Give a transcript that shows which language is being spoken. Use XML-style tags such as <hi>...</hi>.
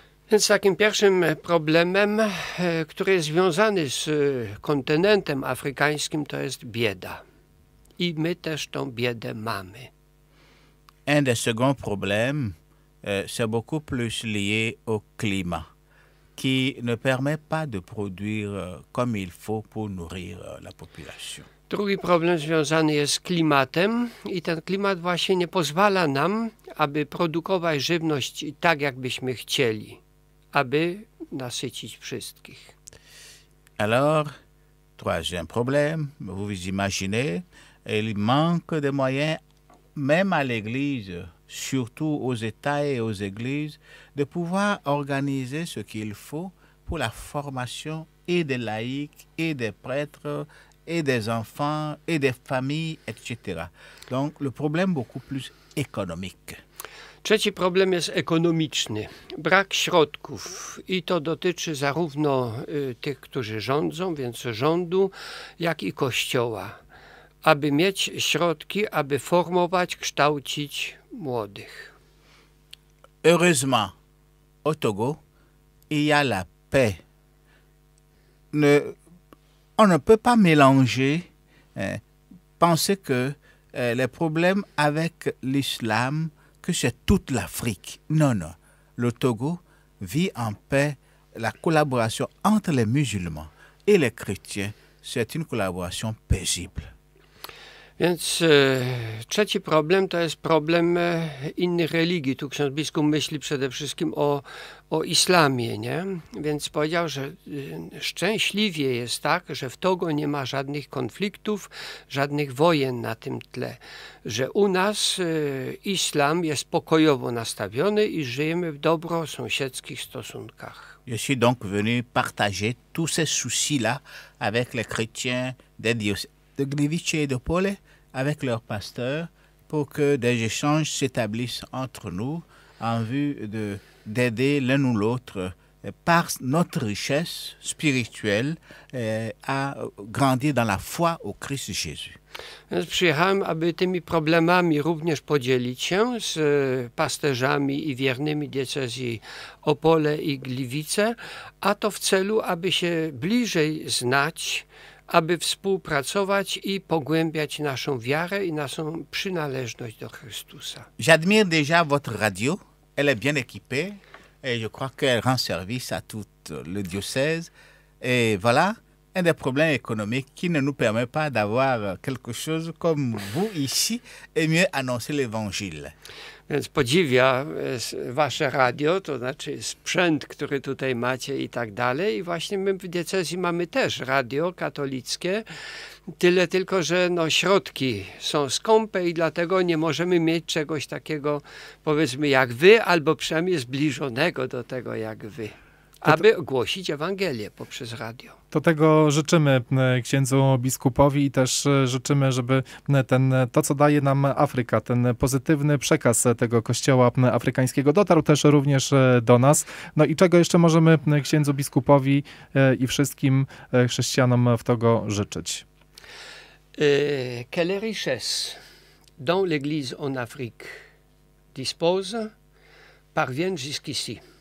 <pl>Więc takim pierwszym problemem, który jest związany z kontynentem afrykańskim, to jest bieda. I my też tą biedę mamy.</pl> <fr>Un des seconds problèmes, c'est beaucoup plus lié au climat, qui ne permet pas de produire comme il faut pour nourrir la population.</fr> <pl>Drugi problem związany jest z klimatem i ten klimat właśnie nie pozwala nam, aby produkować żywność tak, jakbyśmy chcieli, aby nasycić wszystkich.</pl> <fr>Alors, troisième problème, vous imaginez, il manque de moyens, même à l'Église, surtout aux États et aux Églises, de pouvoir organiser ce qu'il faut pour la formation et des laïcs, et des prêtres, et des enfants, et des familles, etc. Donc, le problème beaucoup plus économique.</fr> <pl>Trzeci problem jest ekonomiczny. Brak środków i to dotyczy zarówno tych, którzy rządzą, więc rządu, jak i Kościoła, aby mieć środki, aby formować, kształcić młodych.</pl> <fr>Heureusement, au Togo, il y a la paix. On ne peut pas mélanger, penser que les problèmes avec l'islam, que c'est toute l'Afrique. Non, non. Le Togo vit en paix. La collaboration entre les musulmans et les chrétiens, c'est une collaboration paisible.</fr> <pl>Więc trzeci problem to jest problem innych religii. Tu ksiądz biskup myśli przede wszystkim o islamie, nie? Więc powiedział, że szczęśliwie jest tak, że w Togo nie ma żadnych konfliktów, żadnych wojen na tym tle. Że u nas islam jest pokojowo nastawiony i żyjemy w dobrosąsiedzkich stosunkach.</pl> <fr>Je suis donc venu partager tous ces soucis-là avec les chrétiens des diocèses de Gliwice et de Pole, avec leurs pasteurs, pour que des échanges s'établissent entre nous en vue d'aider l'un ou l'autre par notre richesse spirituelle à grandir dans la foi au Christ Jésus.</fr> <pl>Więc przyjechałem, aby tymi problemami również podzielić się z pasterzami i wiernymi diecezji Opole i Gliwice, a to w celu, aby się bliżej znać, aby współpracować i pogłębiać naszą wiarę i naszą przynależność do Chrystusa.</pl> <fr>J'admire déjà votre radio. Elle est bien équipée et je crois qu'elle rend service à tout le diocèse. Et voilà, un des problèmes économiques qui ne nous permet pas d'avoir quelque chose comme vous ici et mieux annoncer l'évangile.</fr> <pl>Więc podziwia wasze radio, to znaczy sprzęt, który tutaj macie i tak dalej. I właśnie my w diecezji mamy też radio katolickie, tyle tylko, że no, środki są skąpe i dlatego nie możemy mieć czegoś takiego, powiedzmy, jak wy, albo przynajmniej zbliżonego do tego, jak wy, aby głosić Ewangelię poprzez radio. To tego życzymy księdzu biskupowi i też życzymy, żeby to, co daje nam Afryka, ten pozytywny przekaz tego kościoła afrykańskiego dotarł też również do nas. No i czego jeszcze możemy księdzu biskupowi i wszystkim chrześcijanom w Togo życzyć?</pl> <fr>Quelle richesse dont l'Église en Afrique dispose parvienne jusqu'ici.</fr>